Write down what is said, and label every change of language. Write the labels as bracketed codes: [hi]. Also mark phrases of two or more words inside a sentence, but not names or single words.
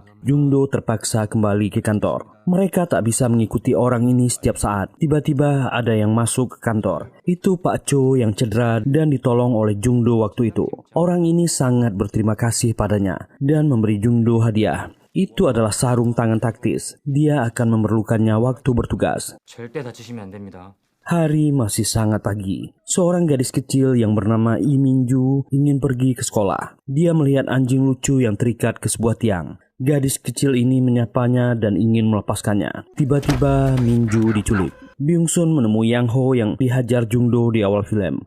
[id] Jungdo terpaksa kembali ke kantor. Mereka tak bisa mengikuti orang ini setiap saat. Tiba-tiba ada yang masuk ke kantor. Itu Pak Cho yang cedera dan ditolong oleh Jungdo waktu itu. Orang ini sangat berterima kasih padanya dan memberi Jungdo hadiah. Itu adalah sarung tangan taktis. Dia akan memerlukannya waktu bertugas. [ko] 절대 다치시면 안 됩니다. [id] Hari masih sangat pagi. Seorang gadis kecil yang bernama Lee Minju ingin pergi ke sekolah. Dia melihat anjing lucu yang terikat ke sebuah tiang. Gadis kecil ini menyapanya dan ingin melepaskannya. Tiba-tiba Minju diculik. Byung Sun menemui Yang Ho yang dihajar Jungdo di awal film.